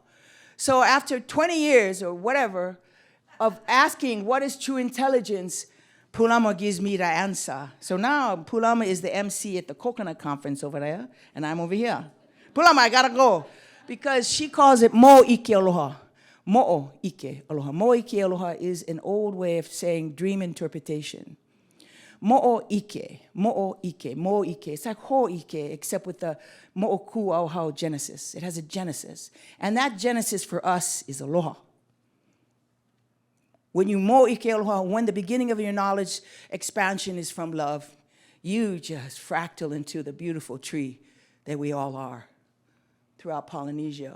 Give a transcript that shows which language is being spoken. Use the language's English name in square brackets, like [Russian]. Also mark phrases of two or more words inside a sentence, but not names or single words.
[English] So after 20 years or whatever of asking what is true intelligence, Pulama gives me the answer. So now Pulama is the MC at the coconut conference over there, and I'm over here. Pulama, I gotta go. Because she calls it [Hawaiian] mo ike aloha. Mo'o ike aloha. Mo ike aloha [English] is an old way of saying dream interpretation. [Hawaiian] Mo'o ike, mo ike. [English] It's like [Hawaiian] ho ike, [English] except with the [Hawaiian] mo'o ku au hau [English] genesis. It has a genesis. And that genesis for us is aloha. When you [Hawaiian] mo ike aloha, [English] when the beginning of your knowledge expansion is from love, you just fractal into the beautiful tree that we all are throughout Polynesia.